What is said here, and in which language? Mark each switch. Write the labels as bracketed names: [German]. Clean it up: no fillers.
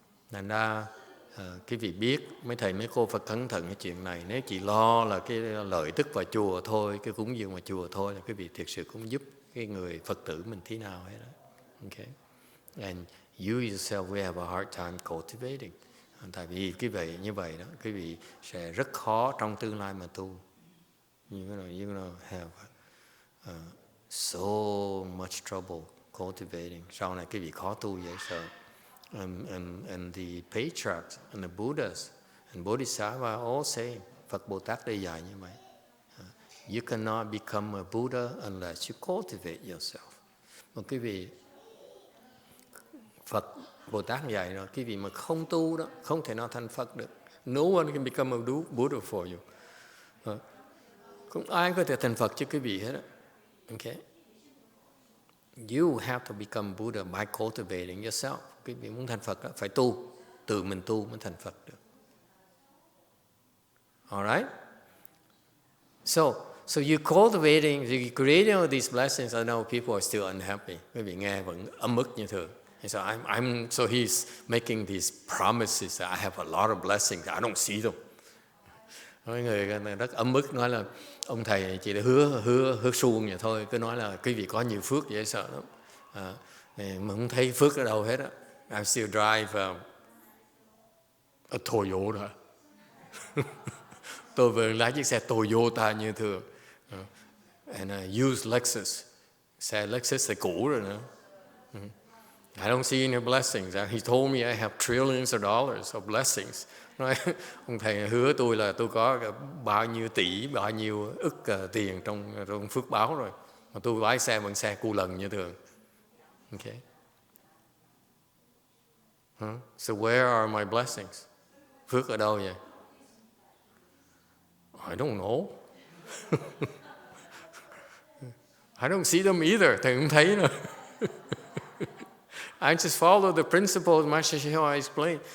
[Vietnamese] Thành ra quý vị biết, mấy thầy mấy cô phải cẩn thận cái chuyện này. Nếu chỉ lo là cái lợi tức vào chùa thôi, cái cúng dường vào chùa thôi, là quý vị thực sự cũng giúp cái người Phật tử mình thế nào hết đó. [English] Okay. And you yourself will have a hard time cultivating. [Vietnamese] Tại vì quý vị như vậy đó, quý vị sẽ rất khó trong tương lai mà tu. [English] You're gonna have so much trouble cultivating. [Vietnamese] Sau này quý vị khó tu dễ sợ. [English] And the patriarchs and the Buddhas and Bodhisattva all say, [Vietnamese] Phật Bồ Tát đây dạy như vậy. [English] You cannot become a Buddha unless you cultivate yourself. [Vietnamese] Mà quý vị, Phật Bồ Tát dạy rồi, quý vị mà không tu đó, không thể nào thành Phật được. [English] No one can become a Buddha for you. [Vietnamese] Không ai có thể thành Phật cho quý vị hết đó. [English] Okay. You have to become Buddha by cultivating yourself. [Vietnamese] Quý vị muốn thành Phật đó, phải tu, tự mình tu mới thành Phật được. [English] Alright? So you cultivating, you creating all these blessings. I know people are still unhappy. [Vietnamese] Quý vị nghe vẫn ấm ức như thường. [English] So he's making these promises that I have a lot of blessings. I don't see them. [Vietnamese] Mọi người rất ấm ức nói là ông thầy chỉ là hứa suông vậy thôi, cứ nói là quý vị có nhiều phước dễ sợ lắm. Mà không thấy phước ở đâu hết á. [English] I still drive a Toyota. [Vietnamese] Tôi vẫn lái chiếc xe Toyota như thường. [English] And I use Lexus. [Vietnamese] Xe Lexus là cũ rồi nữa. [English] I don't see any blessings. He told me I have trillions of dollars of blessings. [Vietnamese] Nói, ông thầy hứa tôi là tôi có bao nhiêu tỷ, bao nhiêu ức tiền trong phước báo rồi. Mà tôi lái xe bằng xe cu lần như thường. [English] Okay. So where are my blessings? [Vietnamese] Phước ở đâu vậy? [English] I don't know. I don't see them either. [Vietnamese] Thầy không thấy nữa. [English] I just follow the principles Master YongHua explained.